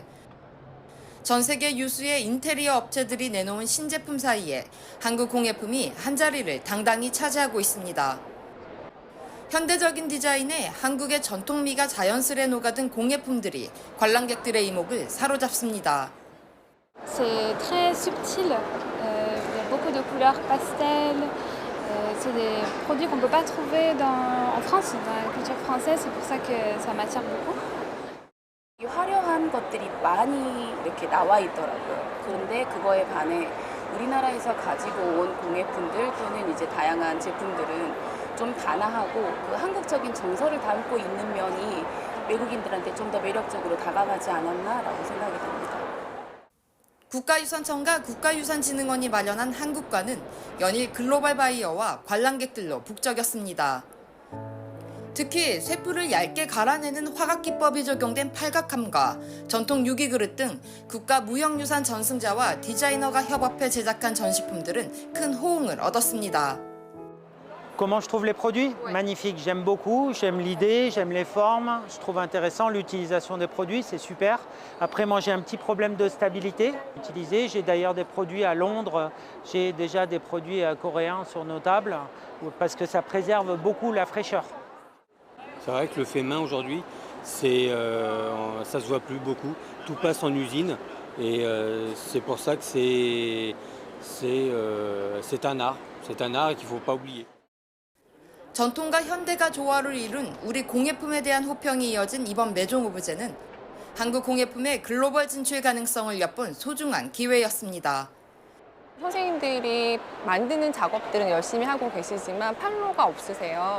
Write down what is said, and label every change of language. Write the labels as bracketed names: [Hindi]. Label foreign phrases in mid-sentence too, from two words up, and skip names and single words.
[Korean] 전 세계 유수의 인테리어 업체들이 내놓은 신제품 사이에 한국 공예품이 한자리를 당당히 차지하고 있습니다. 현대적인 디자인에 한국의 전통미가 자연스레 녹아든 공예품들이 관람객들의 이목을 사로잡습니다. [French] C'est très subtil, il y a beaucoup de couleurs pastel. C'est des produits qu'on ne peut pas trouver en France, dans la culture française, c'est pour ça que ça m'attire beaucoup. [Korean] 이 화려한 것들이 많이 이렇게 나와 있더라고요. 그런데 그거에 반해 우리나라에서 가지고 온 공예품들 또는 이제 다양한 제품들은 좀 단아하고 그 한국적인 정서를 담고 있는 면이 외국인들한테 좀 더 매력적으로 다가가지 않았나라고 생각이 됩니다. 국가유산청과 국가유산진흥원이 마련한 한국관은 연일 글로벌 바이어와 관람객들로 북적였습니다. 특히 쇠뿔을 얇게 갈아내는 화각 기법이 적용된 팔각함과 전통 유기그릇 등 국가무형유산 전승자와 디자이너가 협업해 제작한 전시품들은 큰 호응을 얻었습니다. [French] Comment je trouve les produits? Magnifique, j'aime beaucoup, j'aime l'idée, j'aime les formes, je trouve intéressant l'utilisation des produits, c'est super. Après, moi j'ai un petit problème de stabilité. J'ai d'ailleurs des produits à Londres, j'ai déjà des produits coréens sur nos tables parce que ça préserve beaucoup la fraîcheur. C'est vrai que le fait main aujourd'hui, ça se voit plus beaucoup. Tout passe en usine et c'est pour ça que c'est un art et qu'il ne faut pas oublier. [Korean] 전통과 현대가 조화를 이룬 우리 공예품에 대한 호평이 이어진 이번 매종 오브제는 한국 공예품의 글로벌 진출 가능성을 엿본 소중한 기회였습니다. 선생님들이 만드는 작업들은 열심히 하고 계시지만 판로가 없으세요.